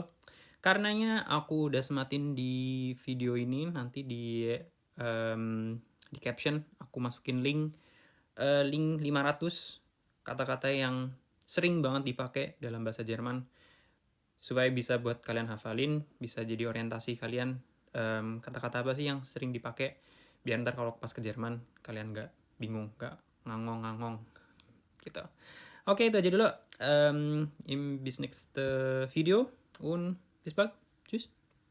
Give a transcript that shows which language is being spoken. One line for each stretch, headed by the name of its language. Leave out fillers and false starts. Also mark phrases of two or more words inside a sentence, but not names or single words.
Indonesian: Karenanya aku udah sematin di video ini, nanti di caption aku masukin link 500 kata-kata yang sering banget dipakai dalam bahasa Jerman, supaya bisa buat kalian hafalin, bisa jadi orientasi kalian, kata-kata apa sih yang sering dipakai, biar ntar kalau pas ke Jerman kalian nggak bingung, nggak ngangong-ngangong gitu. Oke, itu aja dulu.
German: Im bis next Video und bis bald. Tschüss.